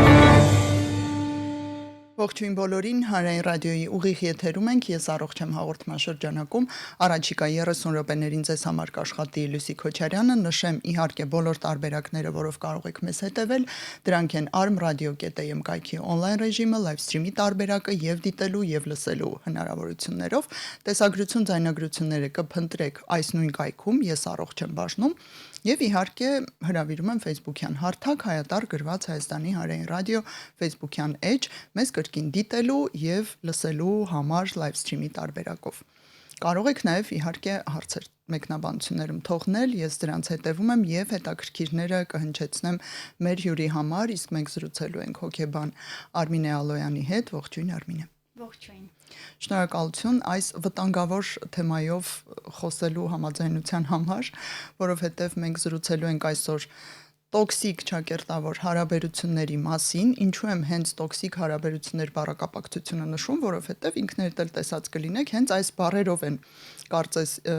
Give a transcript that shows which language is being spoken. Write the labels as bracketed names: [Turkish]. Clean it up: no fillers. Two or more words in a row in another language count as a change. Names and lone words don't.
[Armenian] Ողջույն բոլորին, Հանրային ռադիոյի ուղիղ եթերում ենք, ես առողջ եմ հաղորդման շրջանակում, առաջիկա 30 րոպեներին ձեզ համար կաշխատի Լուսի Քոչարյանը, նշեմ իհարկե բոլոր տարբերակները, որով կարող եք մեզ հետևել, դրանք են armradio.am կայքի on-line ռեժիմը, [English] live stream- [Armenian] ի տարբերակը եւ դիտելու եւ լսելու հնարավորություններով, տեսագրություն, ձայնագրությունները կփնտրեք այս նույն կայքում, ես առողջ եմ բաժնում, եւ իհարկե հրավիրում եմ Facebook-յան հարթակ հայատար գրված Հայաստանի Հանրային ռադիո Facebook-յան էջ, մեզ կրկին դիտելու եւ լսելու համար [English] live stream- [Armenian] ի տարբերակով։ Կարող եք նաեւ իհարկե հարցեր մեկնաբանություններում թողնել, ես դրանց հետևում եմ եւ հետաքրքիրները կհնչեցնեմ մեր հյուրի համար, իսկ մենք զրուցելու ենք հոկեբան Արմինե Ալոյանի հետ, ողջույն Արմինե։ Ողջույն։ Շնորհակալություն այս վտանգավոր թեմայով խոսելու համաձայնության համար, որովհետև մենք զրուցելու ենք այսօր տոքսիկ ճակերտավոր հարաբերությունների մասին, ինչու եմ հենց տոքսիկ հարաբերություններ բառակապակցությունը նշում, որովհետև ինքներդ էլ տեսած կլինեք, հենց այս բառերով են կարծես